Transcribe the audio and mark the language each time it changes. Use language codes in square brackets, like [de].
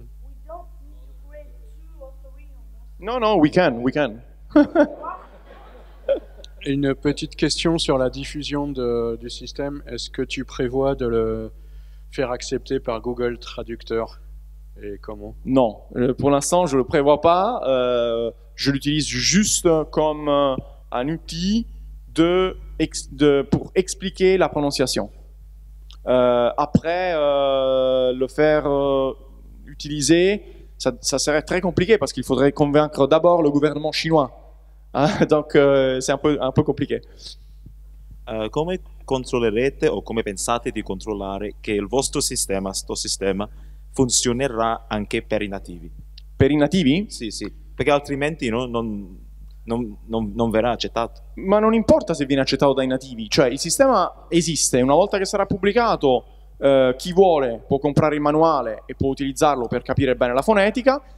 [en] We don't need to create 2 or 3 or more. No, we can. [fr] Une petite question sur la diffusion du système. Est-ce que tu prévois de le faire accepter par Google Traducteur? Et comment? Non, pour l'instant, je ne le prévois pas. Je l'utilise juste comme un outil pour expliquer la prononciation. Après, le faire utiliser, ça serait très compliqué parce qu'il faudrait convaincre d'abord le gouvernement chinois. Donc, c'est un peu compliqué. [it] Come controllerete o come pensate di controllare che il vostro sistema, sto sistema, funzionerà anche per i nativi? Per i nativi? Sì, perché altrimenti non verrà accettato. Ma non importa se viene accettato dai nativi, cioè il sistema esiste, una volta che sarà pubblicato chi vuole può comprare il manuale e può utilizzarlo per capire bene la fonetica.